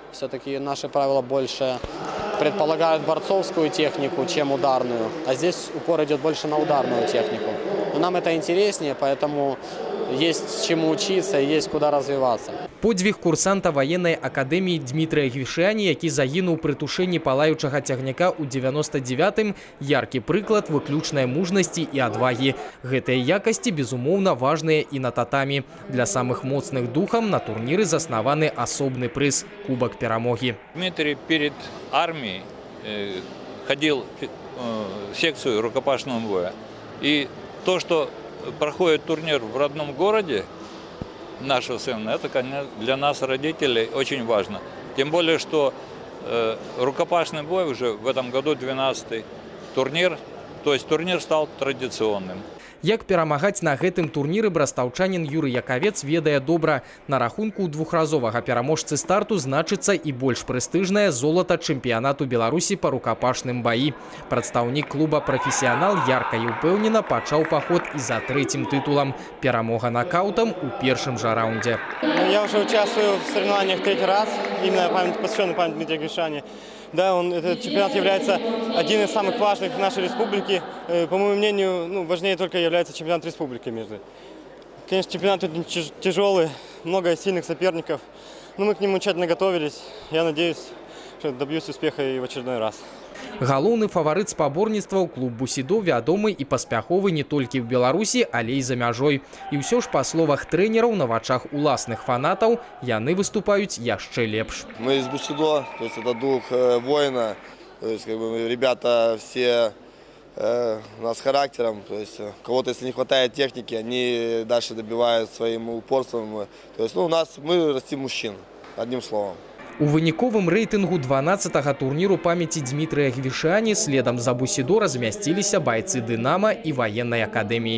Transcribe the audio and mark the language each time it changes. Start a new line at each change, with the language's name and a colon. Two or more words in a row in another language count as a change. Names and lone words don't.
Russian: Все-таки наши правила больше предполагают борцовскую технику, чем ударную. А здесь упор идет больше на ударную технику. Но нам это интереснее, поэтому есть чему учиться и есть куда развиваться. Подвиг курсанта военной академии Дмитрия Гвішані,
Belarusian: які загінуў пры тушэнні палаючага цягніка ў 99-м, яркі прыклад выключнай мужнасці і адвагі. Гэтыя якасці, безумоўна, важныя і на татамі. Для самых моцных духам на турніры заснаваны асобны прыз – Кубок Перамоги.
Russian: Дмитрий перед армией ходил в секцию рукопашного боя. И то, что проходит турнир в родном городе нашего сына, это, конечно, для нас, родителей, очень важно. Тем более, что рукопашный бой уже в этом году 12-й турнир, то есть турнир стал традиционным.
Belarusian: Як перамагаць на гэтым турніры брастаўчанін Юрый Яковец ведае добра. На рахунку двухразовага пераможцы старту значыцца і больш прэстыжнае золата чэмпіянату Беларусі па рукапашным баі. Прадстаўнік клуба «Профессионал» ярка і ўпэўнена пачаў паход і за трэцім тытулам. Перамога нокаутам у
Russian: первом же раунде. Я уже участвую в соревнованиях третий раз, именно посвященный памяти Дмитрия Гвішані. Да, этот чемпионат является один из самых важных в нашей республике. По моему мнению, важнее только является чемпионат республики. Конечно, чемпионат тяжелый, много сильных соперников. Но мы к нему тщательно готовились. Я надеюсь, что добьюсь успеха и в очередной раз.
Belarusian: Галоўны фаварыт спаборніцтваў клуб «Бусідо» вядомы і паспяховы не толькі ў Беларусі, але і за мяжой. І ўсё ж, па словах трэнераў, на вачах уласных фанатаў яны выступаюць яшчэ лепш.
Russian: Мы из «Бусідо», то есть это дух воина, то есть ребята все у нас характером, то есть кого-то, если не хватает техники, они дальше добивают своим упорством. То есть мы растим мужчин, одним словом.
Belarusian: У выніковым рэйтынгу 12-го турніру памяці Дмітрыя Гвішані следам за «Бусідо» размясціліся байцы «Дынамо» і
Russian: военной академии.